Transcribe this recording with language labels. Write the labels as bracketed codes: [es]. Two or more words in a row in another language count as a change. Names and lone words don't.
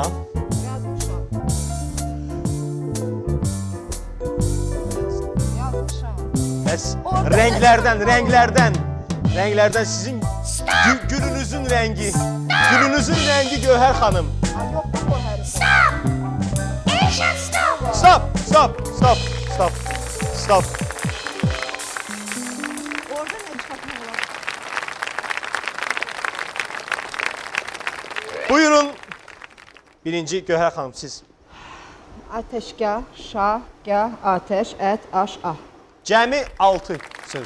[az] Yazmışam. Yazmışam. Bəs Orada rənglərdən sizin gülünüzün rəngi. Gülünüzün rəngi Gövhər xanım. Ay, yox, bu hər. Stop. Eyşan stop. Stop. Orada nə çıxartmaq olar? Buyurun. Birinci Gövhər xanım siz. Ateşgah, şah, gah, ateş, ət, aş, ah. Cəmi 6 söz.